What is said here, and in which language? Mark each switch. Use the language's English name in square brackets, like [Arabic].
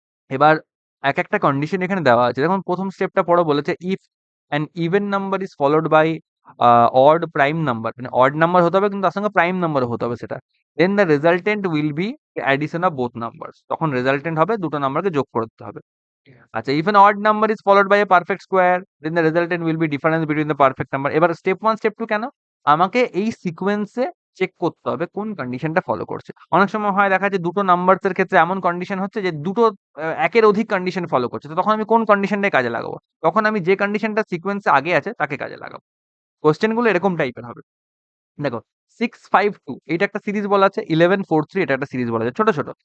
[Bangla] এবার এক একটা কন্ডিশন এখানে দেওয়া আছে, যেমন প্রথম স্টেপটা পড়ো, বলেছে [English] if an even number is followed by odd prime number, [Bangla] মানে অড নাম্বার হতে হবে কিন্তু তার সঙ্গে প্রাইম নাম্বারও হতে হবে সেটা, [English] then the resultant will be addition of both numbers, [Bangla] তখন রেজাল্টেন্ট হবে দুটো নাম্বারকে যোগ করতে হবে। [English] আচ্ছা, if an odd number is followed by a perfect square, then the resultant will be difference between the perfect number। [Bangla] এবার স্টেপ 1 স্টেপ 2 কেন, আমাকে এই সিকোয়েন্সে চেক করতে হবে কোন কন্ডিশনটা ফলো করছে। অনেক সময় হয় দেখা যায় দুটো নাম্বারস এর ক্ষেত্রে এমন কন্ডিশন হচ্ছে যে দুটো একের অধিক কন্ডিশন ফলো করছে। তো তখন আমি কোন কন্ডিশনটাই কাজে লাগাবো? তখন আমি যে কন্ডিশনটা সিকোয়েন্সে আগে আছে তাকে কাজে লাগাবো। কোয়েশ্চেন গুলো এরকম টাইপের হবে। দেখো 652 এটা একটা সিরিজ বলা আছে, 1143 এটা একটা সিরিজ বলা আছে ছোট, ছোট।